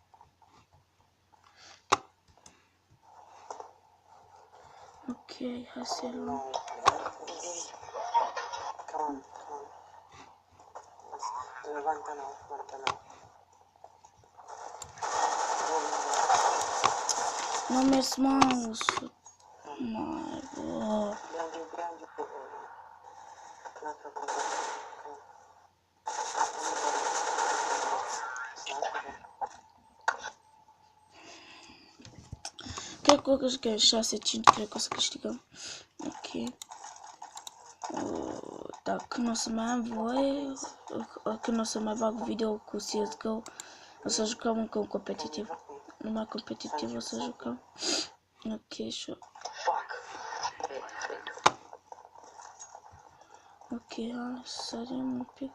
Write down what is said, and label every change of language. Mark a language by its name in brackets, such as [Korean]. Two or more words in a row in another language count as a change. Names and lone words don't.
[Romanian] Ok, hai să luăm. [English] Come on. One turn off. [Romanian] Nu mers mouse-ul. Mai bă. [English] Behind you. Not [Romanian] cred că o câștigăm 6-5, cred că o să câștigăm. Ok. Dacă nu o să mai am voie, când o să mai bag video cu CSGO, o să jucăm încă un competitiv. Numai competitiv o să jucăm. Ok, și ok, hai să sărim un pic.